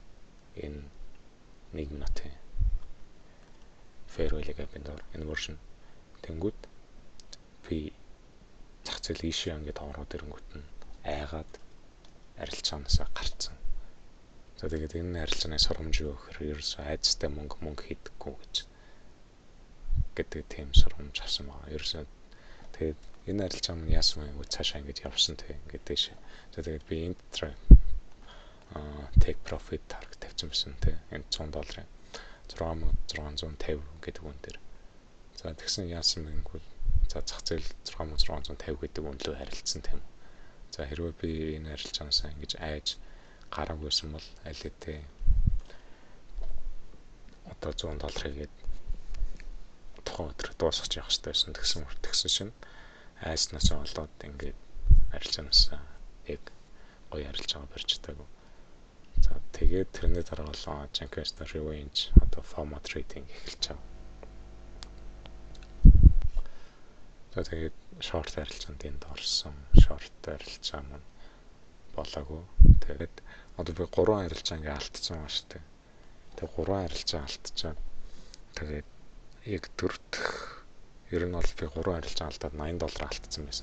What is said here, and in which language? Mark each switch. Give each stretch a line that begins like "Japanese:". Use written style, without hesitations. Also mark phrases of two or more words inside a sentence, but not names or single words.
Mongolian: Энэ 1 минутын
English: fair value gap-
Mongolian: ын доор inversion тэнгүүд би зах зээл ийшээ ингээд ороод ирэнгүүт нь айгаад арилжаанаас гарцсан. За тэгээд энэ арилжааны сургамж юу гэхээр ерөөсөө айцтай мөнгө хийдэггүй гэдэг тийм сургамж авсан байгаа. Ерөөсөө тэгээд энэ арилжаа нь яасан вэ гэж цаашаа ингэж явсан тэг ингээд дэше. За тэгээд би энд
English: take profit target
Mongolian: тавьсан байсан тэг. Энд $100 $6,650 гэдэг үн дээр. За тэгсэн яасан бэ гэвэл за зах зээл 6,650 гэдэг үнэлөө харилцсан тийм. За хэрвээ би энэ арилжаанаас ингэж айж гараагүйсэн бол аль хэдийн одоо $100 гээд тухайн өдөр дуусгаж явах хэрэгтэй байсан тэгсэн чинь айснаас болоод ингээд арилжаанаас яг гоё арилжаа барьж чадаагүй. За тэгээд тэрний дараа болоо Jenkins Revenge одоо
English: format trading
Mongolian: эхэлж байгаа. За тэгээд short арилжаанд энд орсон. Short арилжаа маань болоогүй. Тэгээд одоо би 3 арилжаа ингээ алдсан байна шүү дээ. Тэгээд 3 арилжаа алдчихад тэгээд яг дөрөвдөх ер нь бол би 3 арилжаа алдаад $80 алдсан байсан.